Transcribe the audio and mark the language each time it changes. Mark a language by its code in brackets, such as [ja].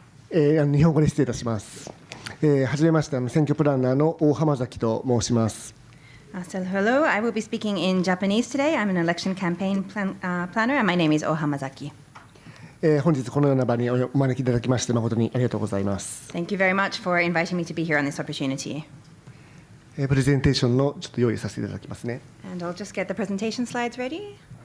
[ja] 日本語で失礼いたします。はじめまして、選挙プランナーの大浜崎と申します。 [en] So hello, I will be speaking in Japanese today. I'm an election campaign planner, and my name is Oohamazaki. [ja] 本日このような場にお招きいただきまして誠にありがとうございます。 [en] Thank you very much for inviting me to be here on this opportunity. [ja] プレゼンテーションのちょっと用意させていただきますね。 [en] And I'll just get the presentation slides ready.